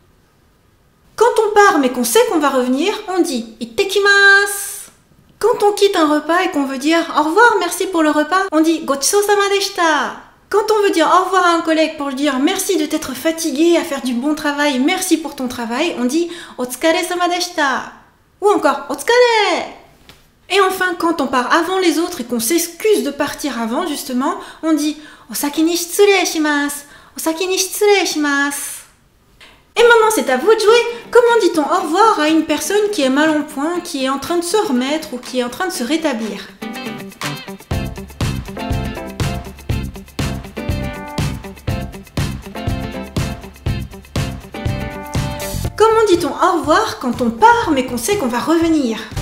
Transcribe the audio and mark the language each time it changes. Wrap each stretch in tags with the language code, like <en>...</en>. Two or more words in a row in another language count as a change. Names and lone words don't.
<fr>Quand on part mais qu'on sait qu'on va revenir, on dit ittekimasu. Quand on quitte un repas et qu'on veut dire au revoir, merci pour le repas, on dit</fr> <ja>ごちそうさまでした.</ja> <fr>Quand on veut dire au revoir à un collègue pour lui dire merci de t'être fatigué à faire du bon travail, merci pour ton travail, on dit</fr> <ja>お疲れ様でした.</ja> <fr>Ou encore otsukare. Et enfin, quand on part avant les autres et qu'on s'excuse de partir avant, justement, on dit</fr> <ja>お先に失礼します。お先に失礼します。</ja> <fr>Et maintenant, c'est à vous de jouer. Comment dit-on au revoir à une personne qui est mal en point, qui est en train de se remettre ou qui est en train de se rétablir? Comment dit-on au revoir quand on part mais qu'on sait qu'on va revenir?</fr>